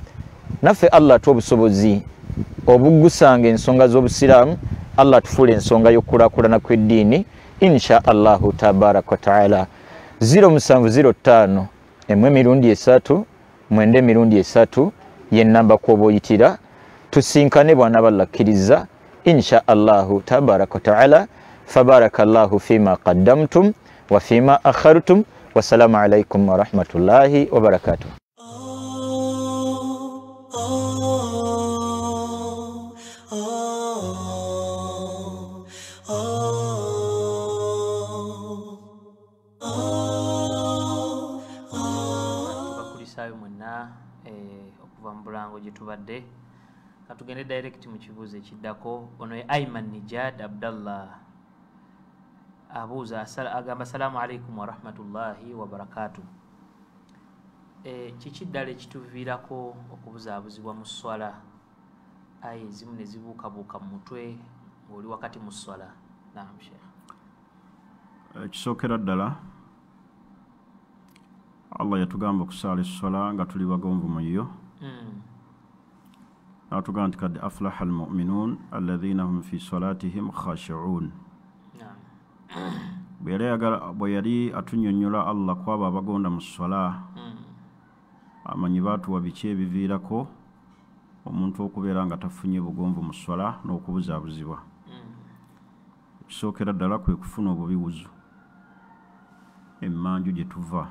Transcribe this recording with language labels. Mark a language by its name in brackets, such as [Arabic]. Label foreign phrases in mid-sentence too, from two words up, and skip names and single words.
[Ganda] Naffe Allah atuwa obusobozi obugusanga ensonga z'obusiraamu, Allah tufuule ensonga y'okulaakulana kw'eddiini [Arabic] إن شاء الله تبارك وتعالى. [Ganda] 0705 1 3 9 ye nnamba kw'oba oyitira, tusinkane bwana ballakkiriza [Arabic] إن شاء الله تبارك وتعالى. فبارك الله فيما قدمتم وفيما أخرتم. والسلام عليكم ورحمة الله وبركاته. [Ganda] Tubakulisaayo mwenna okuva mu bulango gye tubadde. Katugende direct mu kibuuzo ekiddako. Ono ye Ayman Nijad Abdallah abuuza agamba [Arabic] السلام عليكم ورحمة الله وبركاته. [Ganda] Kiki ddala ekituviirako okubuzaabuzibwa mu swala? Ayi ezimu ne zibuukabuuka mu mutwe ng'oli wakati mu swala. Naam Sheikh. Kisookera ddala Allah yatugamba okusaala esswala nga tuli bagonvu mu yo. Natugamba nti [Arabic] قد أفلح المؤمنون الذين هم في صلاتهم خاشعون. [Ganda] Bwe yali atunnyonnyola Allah kwabo abagonda mu swala, amanyi baatuwa biki ebiviirako omuntu okubeera nga tafunye bugonvu mu swala n'okubuzaabuzibwa. Kisookera ddala kwe kufuna obubiwuzu emmanju gye tuva.